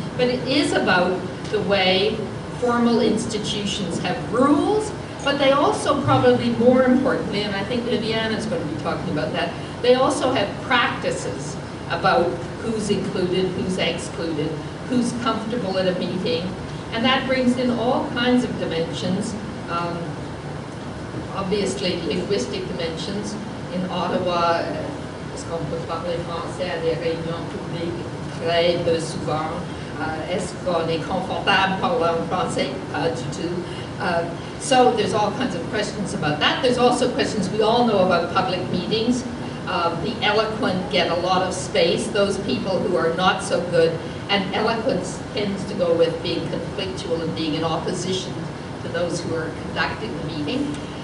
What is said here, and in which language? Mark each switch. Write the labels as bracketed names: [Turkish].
[English] But it is about the way formal institutions have rules, but they also, probably more importantly, and I think Viviana is going to be talking about that, they also have practices about who's included, who's excluded, who's comfortable at a meeting, and that brings in all kinds of dimensions, obviously linguistic dimensions. In Ottawa, [French] est-ce qu'on peut parler français à des réunions publiques très peu souvent? Est-ce qu'on est confortable parlant français? Pas du tout. [English] So there's all kinds of questions about that. There's also questions we all know about public meetings. The eloquent get a lot of space. Those people who are not so good, and eloquence tends to go with being conflictual and being in opposition to those who are conducting the meeting.